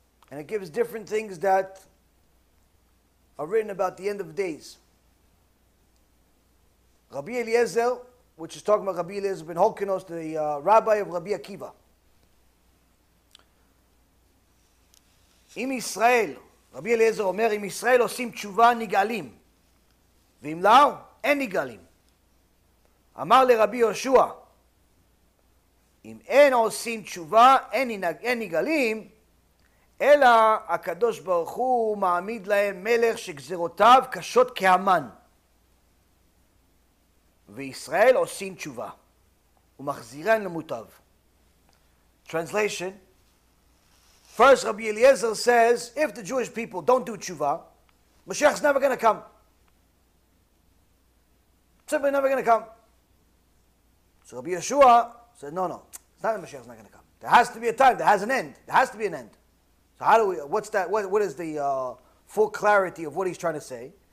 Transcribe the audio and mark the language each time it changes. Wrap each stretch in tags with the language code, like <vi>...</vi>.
<en>And it gives different things that are written about the end of days. Rabbi Eliezer, which is talking about Rabbi Eliezer ben Holkinos, the rabbi of Rabbi Akiva.</en> <he>Im Yisrael, Rabbi Eliezer אומר, אם ישראל עושים תשובה נגאלים, ואם לא, אין נגאלים. אמר לרבי יהושע, אם אין עושים תשובה, אין נגאלים, אלא הקדוש ברוך הוא מעמיד להם מלך שגזרותיו קשות כהמן. וישראל עושים תשובה, ומחזירן למוטב.</he> <en>Translation. First, Rabbi Eliezer says, if the Jewish people don't do tshuva, Moshiach's never going to come. Simply never going to come. So Rabbi Yeshua said, no, it's not that Moshiach's not going to come. There has to be a time. There has an end. There has to be an end. So how do we, what's that, what is the full clarity of what he's trying to say?</en>